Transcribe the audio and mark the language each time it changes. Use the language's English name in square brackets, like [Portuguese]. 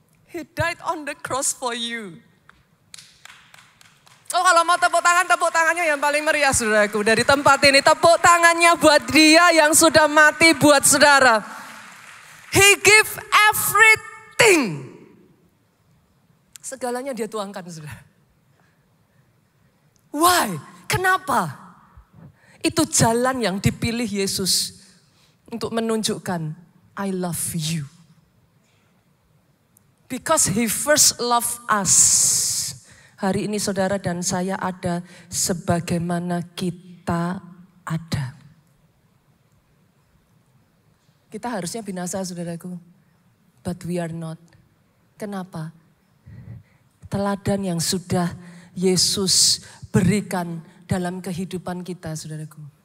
[English] He died on the cross for you. [Indonesian] Oh, kalau mau tepuk tangannya yang paling meriah, saudaraku. Dari tempat ini, tepuk tangannya buat dia yang sudah mati buat saudara. [English] He give everything. [Indonesian] Segalanya dia tuangkan, saudara. [English] Why? [Indonesian] Kenapa? Itu jalan yang dipilih Yesus untuk menunjukkan, [English] I love you. Because he first loved us. [Indonesian] Hari ini saudara dan saya ada sebagaimana kita ada. Kita harusnya binasa, saudaraku. [English] But we are not. [Indonesian] Kenapa? Teladan yang sudah Yesus berikan dalam kehidupan kita, saudaraku.